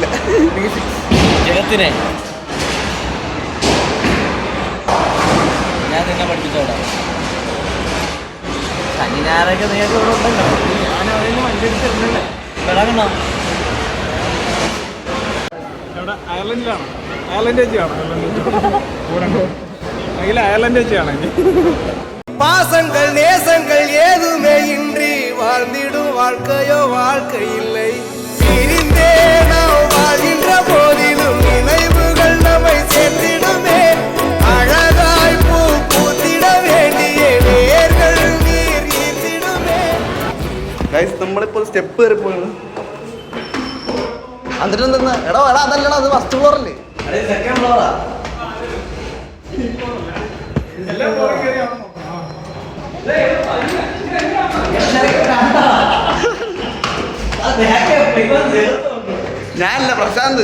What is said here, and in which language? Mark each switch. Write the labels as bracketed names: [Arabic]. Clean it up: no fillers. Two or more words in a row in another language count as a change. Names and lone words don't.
[Malayalam] ജഗത്തിനെ ഞാൻ നിന്നെ പഠിപ്പിച്ചോടാ. ശനി ഞായറൊക്കെ നേരത്തെ ഇവിടെ ഉണ്ടല്ലോ. ഞാൻ അവരെയും വണ്ടി എടുത്തിട്ടുണ്ടല്ലേ കിടക്കണോ? ഇവിടെ അയർലൻഡിലാണ്. അയർലൻഡ് ചേച്ചിയാണ്. അയർലൻഡ് ചേച്ചിയാണ്. [Tamil] பாசங்கள் நேசங்கள் ஏதுமே இன்றி வாழ்ந்திடும் வாழ்க்கையோ வாழ்க்கை இல்லை. பிரிந்தே நாம் வாழ்கின்ற போதிலும் நினைவுகள் நம்மை சேர்த்திடுமே. அழகாய் பூ பூத்திட வேண்டிய வேர்கள் நீர் ஈர்த்திடுமே. [Malayalam] നമ്മളിപ്പോ സ്റ്റെപ്പ് കയറി പോയാണ്. എന്നിട്ട് എന്തെന്ന് എടാ അതല്ലടാ, അത് ഫസ്റ്റ് ഫ്ലോറല്ലേ? സെക്കൻഡ് ഫ്ലോറാ. ഞാനല്ല പ്രശാന്ത്.